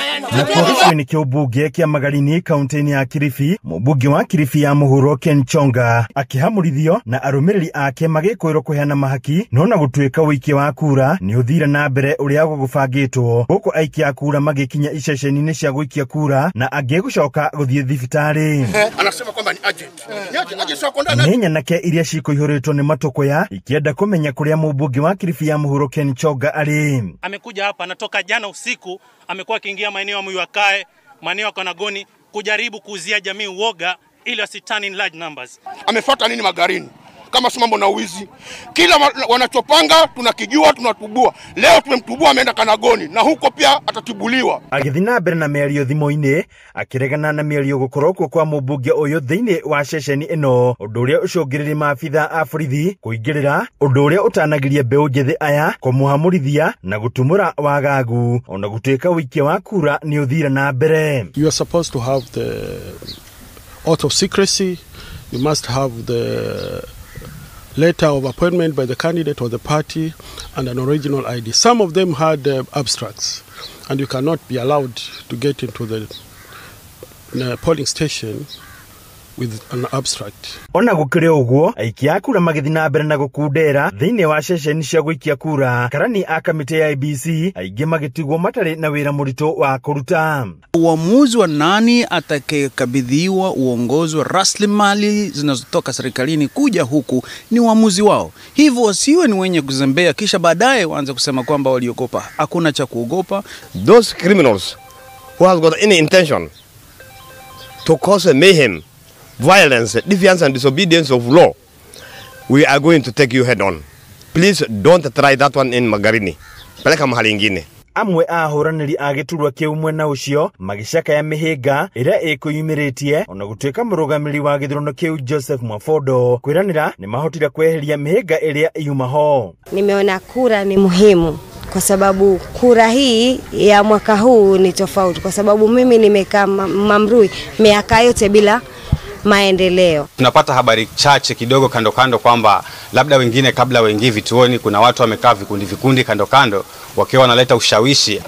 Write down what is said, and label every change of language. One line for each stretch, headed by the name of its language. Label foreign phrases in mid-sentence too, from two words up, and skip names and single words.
Kikuyu: Na kwa ni kiubunge kia Magarini kaunti ya Kilifi, mubunge wa Kilifi ya muhuro Ken Chonga akihamurithio na arumiriri ake magikwirwo kuheana mahaki nona gutuika wiki wa kura ni uthira na mbere uria gugubangitwo guku aiki a kura magikinya iceceni-ini cia guikia kura na angi gucoka guthie thibitari.
Swahili: Anasema kwamba ni agent sio kondana.
Kikuyu: Nenya nake iria cikuihuritwo ni matokoya ikienda kumenya kuria mubunge wa Kilifi ya muhuro Ken Chonga ari.
Swahili: Amekuja hapa anatoka jana usiku, amekuwa akiingia maeneo ya Muyakae, maeneo ya Kanagoni kujaribu kuuzia jamii uoga ili wasitani
English: in large numbers.
Swahili: Amefuata nini Magarini? Kama si mambo na uwizi. Kila wanachopanga tunakijua, tunatubua. Leo tumemtubua, ameenda Kanagoni na huko pia atatibuliwa.
Kikuyu: Agithina mbere na mĩario thimo-ini akiregana na mĩario gukorwo kwa mubunge uyu thiini wa ceceni ino undu uria ucungiriri maabitha a borithi kuingirira undu uria utanagiria mbeu njithi aya kumuhamurithia na gutumura wagagu ona gutuika wiki wa kura ni uthira na mbere.
English: You are supposed to have the oath of secrecy. You must have the letter of appointment by the candidate or the party and an original ID. Some of them had abstracts, and you cannot be allowed to get into the polling station with an abstract.
Kikuyu: Ona gukire uguo aiki a kura magithina mbere na gukundera thiini wa ceceni cia guikia kura karani a kamiti ya IBC aingi magitigwo matari na wira murito wa kuruta.
Swahili: Uamuzi wa nani atakayekabidhiwa uongozi wa rasilimali zinazotoka serikalini kuja huku ni uamuzi wao. Hivyo wasiwe ni wenye kuzembea kisha baadaye waanze kusema kwamba waliogopa. Hakuna cha kuogopa.
English: Those criminals who has got any intention to cause mayhem, violence, defiance and disobedience of law, we are going to take you head on. Please don't try that one in Magarini.
Swahili: Peleka mahali ingine.
Kikuyu: Amwe a huraniri agiturwa kiu mwena ucio magicaka ya mihinga iria ikuyumiritie ona gutuika murugamiri wa githurano kiu Joseph Mwafodo kwiranira ni mahotira kweheria mihinga iria yuma ho.
Swahili: Nimeona kura ni muhimu kwa sababu kura hii ya mwaka huu ni tofauti kwa sababu mimi nimekaa Mamrui miaka yote bila maendeleo. Tunapata habari chache kidogo kando kando kwamba labda wengine kabla waingie vituoni kuna watu wamekaa vikundi kando wakiwa wanaleta ushawishi.